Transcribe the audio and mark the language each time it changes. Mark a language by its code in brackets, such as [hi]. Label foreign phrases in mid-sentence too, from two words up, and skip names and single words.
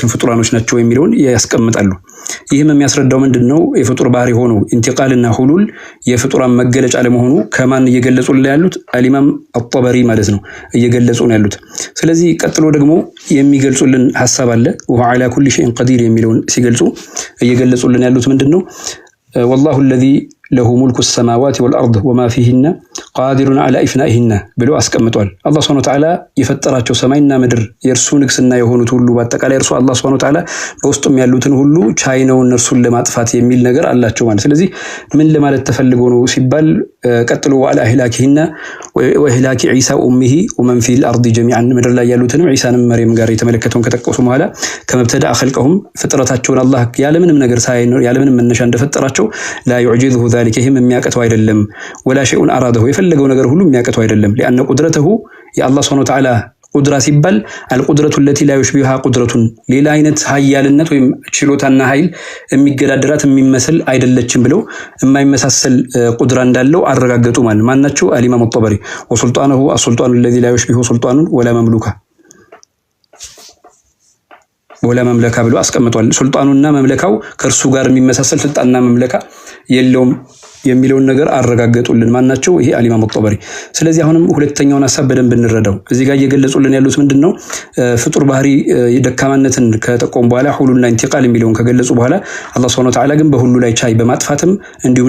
[am] ነው ፍጡራኖች ናቸው የሚለውን ያስቀምጣሉ ይህም የሚያስረዳው ምንድነው የፍጡር ባህሪ ሆኖ ኢንቲቃልና ሁሉል የፍጡራን መገለጫ ለመሆኑ ከማን እየገለጹልን ያሉት አልኢማም አጠበሪ ማለት ነው እየገለጹ ነው ያሉት ስለዚህ ቀጥሎ ደግሞ የሚገልጹልን ሐሳብ አለ [ar] وعلى كل شيء قدير [am] የሚለውን ሲገልጹ እየገለጹልን ያሉት ምንድነው والله [ar] الذي له ملك السماوات والأرض وما فيهن قادر على إفنائهن [am] ብሎ አስቀምጧል አላህ [ar] سبحانه وتعالى [am] የፈጠራቸው ሰማይና ምድር የርሱ ንግስና የሆኑት ሁሉ በአጠቃላይ እርሱ አላህ [ar] سبحانه وتعالى [am] በውስጡም ያሉትን ሁሉ ቻይ ነው እነርሱን ለማጥፋት የሚል ነገር አላቸው ማለት ስለዚህ ምን ለማለት ተፈልጎ ነው ሲባል ቀጥሎ [ar] وعلى إهلاكهن وإهلاك عيسى أمه ومن في الأرض جميعا [am] ምድር ላይ ያሉትን ዒሳንም መርየም ጋር የተመለከተውን ከጠቀሱ በኋላ ከመብተዳ خلقهم ፍጥረታቸውን አላህ ያለምንም ነገር ሳይኖር ያለምንም መነሻ እንደፈጠራቸው [ar] لا يعجزه ذلك [am] ይህም የሚያቀተው አይደለም [ar] ولا شيء أراده [am] የፈለገው ነገር ሁሉ የሚያቀተው አይደለም [ar] لأن قدرته يا الله سبحانه وتعالى [am] ቁድራ ሲባል [ar] القدرة التي لا يشبهها قدرة [am] ሌላ አይነት ኃያልነት ወይም ችሎታና ኃይል የሚገዳደራት የሚመስል አይደለችም ብለው የማይመሳሰል ቁድራ እንዳለው አረጋገጡ ማለት ማናቸው አልኢማም አጠበሪ [ar] وسلطانه السلطان الذي لا يشبهه سلطان ولا مملوكه ولا مملكة [am] ብሎ አስቀምጧል ሱልጣኑና መምለካው ከርሱ ጋር የሚመሳሰል ስልጣንና መምለካ የለውም የሚለውን ነገር አረጋገጡልን ማናቸው ይሄ አልኢማም አጠበሪ ስለዚህ አሁንም ሁለተኛውን ሐሳብ በደንብ እንረዳው እዚህ ጋር እየገለጹልን ያሉት ምንድነው ፍጡር ባህሪ የደካማነትን ከጠቆም በኋላ ሁሉና ኢንቲቃል የሚለውን ከገለጹ በኋላ አላህ [ar] سبحانه وتعالى [am] ግን በሁሉ ላይ ቻይ በማጥፋትም እንዲሁም